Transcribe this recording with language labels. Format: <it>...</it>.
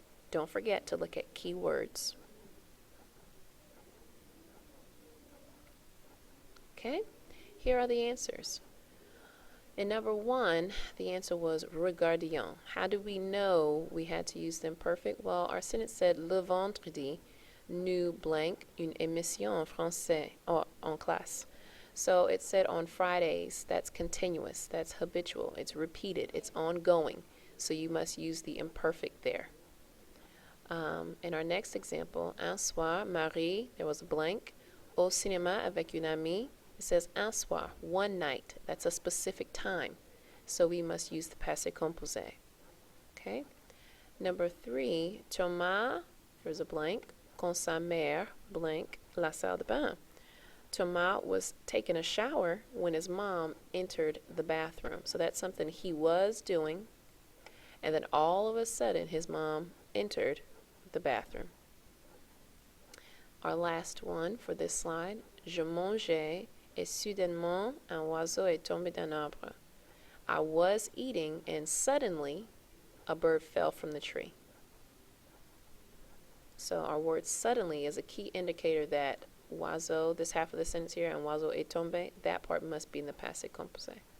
<en>Don't forget to look at keywords. Okay, here are the answers. In number 1, the answer was regardions. How do we know we had to use the imperfect? Well, our sentence said</en> <fr>le vendredi, nous blank une émission en français en classe.</fr> <en>So it said on Fridays. That's continuous, that's habitual, it's repeated, it's ongoing. So you must use the imperfect there. In our next example, un soir, Marie, there was a blank,</en> <fr>au cinéma avec une amie.</fr> <en>It says un soir, one night. That's a specific time. So we must use the passé composé. Okay? Number 3, Thomas, there's a blank,</en> <fr>quand sa mère, blank, la salle de bain.</fr> <en>Thomas was taking a shower when his mom entered the bathroom. So that's something he was doing, and then all of a sudden his mom entered the bathroom. Our last one for this slide.</en> <fr>Je mangeais et soudainement un oiseau est tombé d'un arbre.</fr> <en>I was eating and suddenly a bird fell from the tree. So our word suddenly is a key indicator that oiseau, this half of the sentence here, and oiseau est tombé, that part must be in the passé composé.</en>